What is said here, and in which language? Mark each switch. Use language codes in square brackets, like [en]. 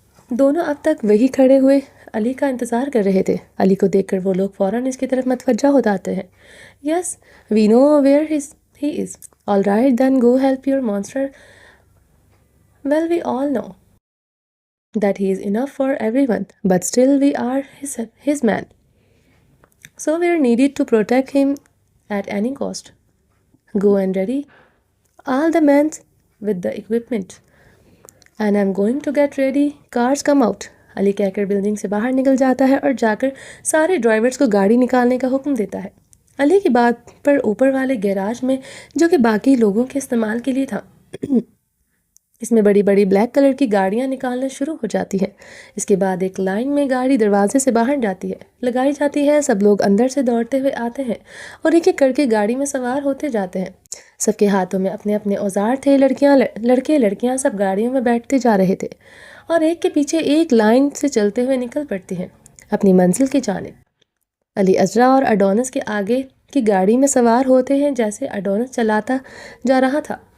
[ur] دونوں اب تک وہی کھڑے ہوئے علی کا انتظار کر رہے تھے۔ علی کو دیکھ کر وہ لوگ فوراً اس کی طرف متوجہ ہو جاتے ہیں۔ [en] Yes we know where he is, all right then go help your monster, well we all know that he is enough for everyone, but still we are his man. So we are needed to protect him at any cost. Go and ready all the men with the equipment. And I'm going to get ready. Cars come out. [ur] علی کہہ کر building سے باہر نکل جاتا ہے اور جا کر سارے ڈرائیورز کو گاڑی نکالنے کا حکم دیتا ہے۔ علی کی بات پر اوپر والے گیراج میں، جو کہ باقی لوگوں کے استعمال کے لیے تھا، اس میں بڑی بڑی بلیک کلر کی گاڑیاں نکالنا شروع ہو جاتی ہیں۔ اس کے بعد ایک لائن میں گاڑی دروازے سے باہر لگائی جاتی ہے۔ سب لوگ اندر سے دوڑتے ہوئے آتے ہیں اور ایک ایک کر کے گاڑی میں سوار ہوتے جاتے ہیں۔ سب کے ہاتھوں میں اپنے اپنے اوزار تھے۔ لڑکے لڑکیاں سب گاڑیوں میں بیٹھتے جا رہے تھے اور ایک کے پیچھے ایک لائن سے چلتے ہوئے نکل پڑتے ہیں اپنی منزل کی جانب۔ علی عذرا اور اڈونس کے آگے کی گاڑی میں سوار ہوتے ہیں، جیسے اڈونس چلاتا جا رہا تھا